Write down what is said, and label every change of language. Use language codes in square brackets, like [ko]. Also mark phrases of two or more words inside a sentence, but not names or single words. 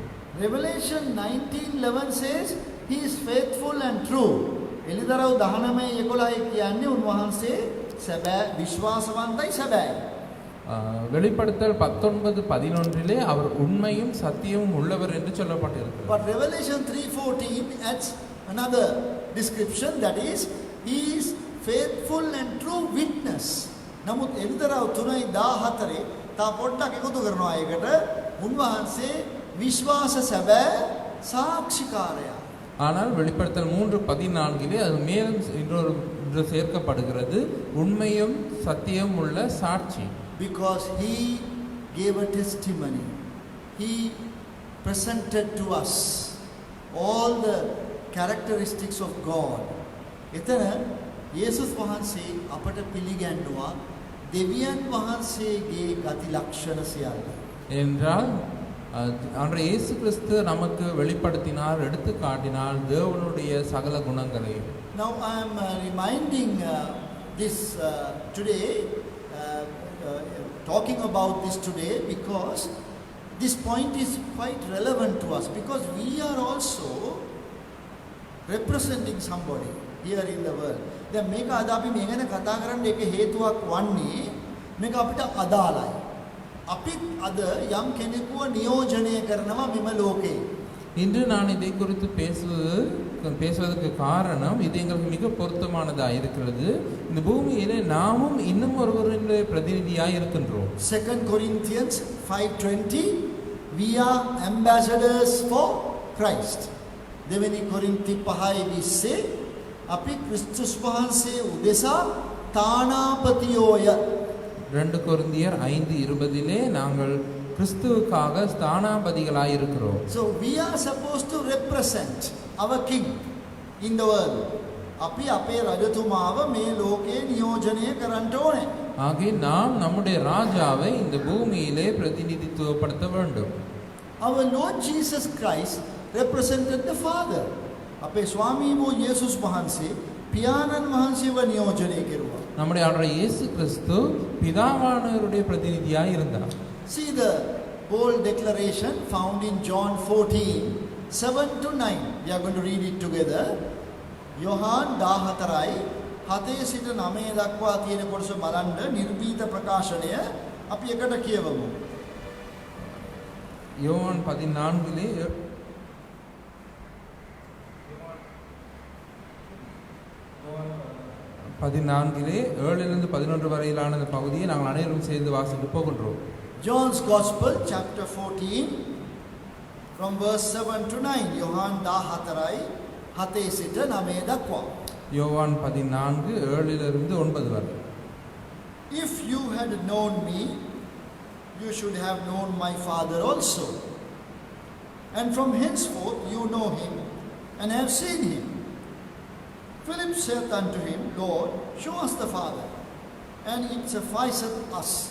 [en] Revelation 19:11 says he is faithful and true. [si] එලිදරව් 19:11 කියන්නේ උන්වහන්සේ සැබෑ විශ්වාසවන්තයි සැබෑයි. [ta] வெளிப்படுத்தல் 19:11 அவர் உண்மையும் சத்தியமும் உள்ளவர் என்று சொல்லப்பட்டிருக்கிறது. [en] But Revelation 3:14 adds another description, that is he is faithful and true witness. [si] නමුත් එලිදරව් 3:14 තා පොඩ්ඩක් එකතු කරනවා ඒකට උන්වහන්සේ විශ්වාස සැබෑ සාක්ෂිකාරයා. [ta] ஆனால் வெளிப்படுத்தல் 3:14 அது மேலும் இன்னொரு சேர்க்கப்படுகிறது, உண்மையும் சத்தியம் உள்ள சாட்சி. [en] Because he gave a testimony, he presented to us all the characteristics of God. [si] එතන යේසුස් වහන්සේ අපට පිළිගන්නවා දෙවියන් වහන්සේගේ ගති ලක්ෂණ සියල්ල. [ta] என்றால் அன்றைய இயேசு கிறிஸ்து நமக்கு வெளிப்படுத்தினார், எடுத்து காட்டினார் தேவனுடைய சகல குணங்களையும். [en] Now I am reminding this today, talking about this today, because this point is quite relevant to us, because we are also representing somebody here in the world. [si] දැන් මේක අද අපි මේ ගැන කතා කරන්න එක හේතුවක් වන්නේ මේක අපිට අදාළයි. අපි අද යම් කෙනෙකුව නියෝජනය කරනවා මෙම ලෝකේ. [ta] இன்று நான் இதை குறித்து பேசுவதற்கு காரணம் இது எங்களுக்கு மிக பொருத்தமானதாக இருக்கிறது. இந்த பூமியிலே நாமும் இன்னும் ஒருவருடைய பிரதிநிதியாக இருக்கின்றோம். [en] 2 Corinthians 5:20 we are ambassadors for Christ. [si] දෙවෙනි කොරින්ති 5:20 අපි ක්‍රිස්තුස් වහන්සේ උදෙසා තානාපතියෝය. [ta] 2 கொரிந்தியர் 5:20 நாங்கள் கிறிஸ்துவுக்காக ஸ்தானாபதிகளாய் இருக்கிறோம். [en] So we are supposed to represent our king in the world. [si] අපි අපේ රජතුමාව මේ ලෝකේ නියෝජනය කරන්න ඕනේ. [ta] ஆகவே நாம் நம்முடைய ராஜாவை இந்த பூமியிலே பிரதிநிதித்துவப்படுத்த வேண்டும். [en] Our Lord Jesus Christ represented the Father. [si] අපේ ස්වාමී වූ යේසුස් වහන්සේ පියාණන් වහන්සේව නියෝජනය කෙරුවා. [ta] நம்முடைய ஆண்டவர் இயேசு கிறிஸ்து பிதாவானவருடைய பிரதிநிதியாய் இருந்தார். [en] See the bold declaration found in John 14:7-9. We are going to read it together. [si] යොහාන් 14යි 7 සිට 9 දක්වා තියෙන කොටස බලන්න නිර්භීත ප්‍රකාශනය අපි එකට කියවමු. [ta] யோவான் 14 7 வரையிலான அந்த பகுதியை நாங்கள் அனைவரும் சேர்ந்து வாசித்து போகின்றோம். [en] John's Gospel chapter 14 from verse 7-9. [si] යොහාන් 14යි 7 සිට 9 දක්වා. [ta] யோவான் 14 7 வரை. [en] If you had known me, you should have known my Father also. And from henceforth you know him and have seen him. Philip saith unto him, Lord, show us the Father, and it sufficeth us.